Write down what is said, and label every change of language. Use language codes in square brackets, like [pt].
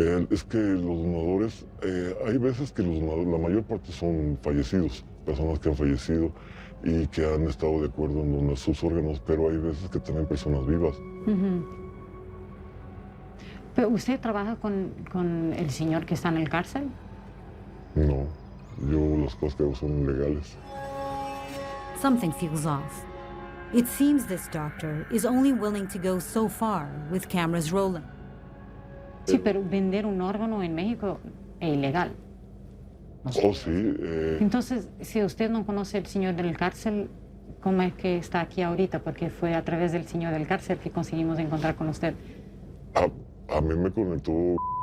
[es] Es que los donadores, hay veces que los donadores, la mayor parte son fallecidos, personas que han fallecido y que han estado de acuerdo en donar sus órganos, pero hay veces que también personas vivas. ¿Pero usted trabaja con el señor que está en el cárcel? No, yo las cosas que hago son legales. [en] Something feels off. It seems this doctor is only willing to go so far with cameras rolling. [es] Sí, pero vender un órgano en México es ilegal. Oh, sí. Entonces, si usted no conoce al señor del cárcel, ¿cómo es que está aquí ahorita? Porque fue a través del señor del cárcel que conseguimos encontrar con usted. A mí me conectó.